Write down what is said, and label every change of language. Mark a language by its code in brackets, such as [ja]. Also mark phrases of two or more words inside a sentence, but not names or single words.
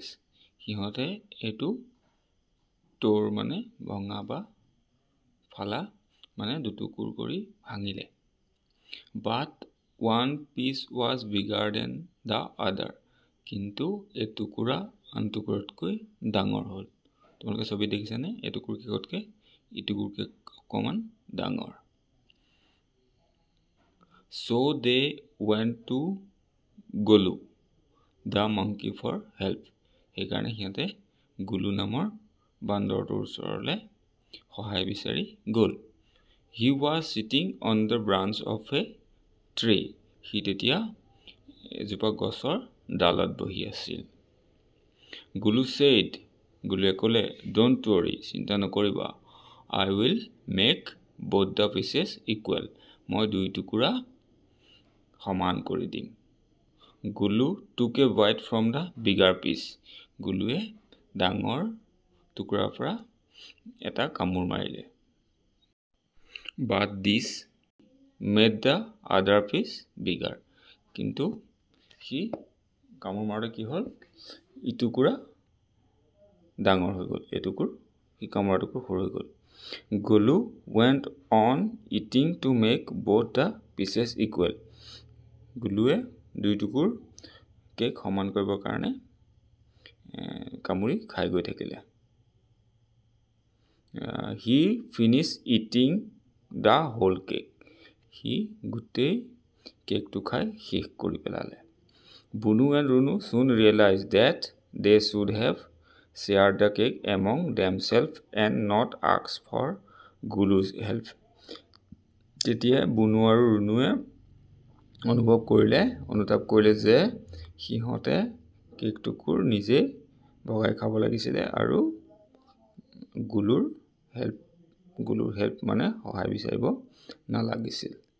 [as] সিহঁতে এইটো ট'ৰ মানে ভঙা বা ফালা মানে দুটুকুৰ কৰি ভাঙিলে। [en] but one piece was bigger than the other. [as] কিন্তু এটুকুৰা আনটুকুৰতকৈ ডাঙৰ হ'ল। তোমালোকে ছবি দেখিছানে? এটুকুৰ কেকতকৈ ইটুকুৰ কেক অকণমান ডাঙৰ। [en] So they went to গলু the monkey for help. [as] সেইকাৰণে সিহঁতে গুলু নামৰ বান্দৰটোৰ ওচৰলৈ সহায় বিচাৰি গ'ল। [en] He was sitting on the branch of a tree. [as] সি তেতিয়া এজোপা গছৰ ডালত বহি আছিল। গুলু said, গুলুৱে ক'লে, [en] don't worry, [as] চিন্তা নকৰিবা, [en] I will make both the pieces equal. [as] মই দুই টুকুৰা সমান কৰি দিম। [en] গুলু took a bite from the bigger piece. [as] গুলুৱে ডাঙৰ টুকুৰাৰ পৰা এটা কামোৰ মাৰিলে। [en] But this made the other piece bigger. [as] কিন্তু সি কামোৰ মাৰোতে কি হ'ল? ইটুকুৰা ডাঙৰ হৈ গ'ল, এটুকুৰ সি কামোৰা টুকুৰ সৰু হৈ গ'ল। [en] গুলু went on eating to make both the pieces equal. [as] গুলুৱে দুই টুকুৰ কেক সমান কৰিবৰ কাৰণে কামুৰি খাই গৈ থাকিলে। [en] He finished eating the whole cake. [as] সি গোটেই কেকটো খাই শেষ কৰি পেলালে। [en] বুনু and ৰুনু soon realized that they should have shared the cake among themselves and not asked for Gulu's help. [as] তেতিয়া বুনু আৰু ৰুনুৱে অনুতাপ কৰিলে যে সিহঁতে কেকটুকুৰ নিজে ভগাই খাব লাগিছিলে আৰু গুলুৰ হেল্প মানে সহায় বিচাৰিব নালাগিছিল।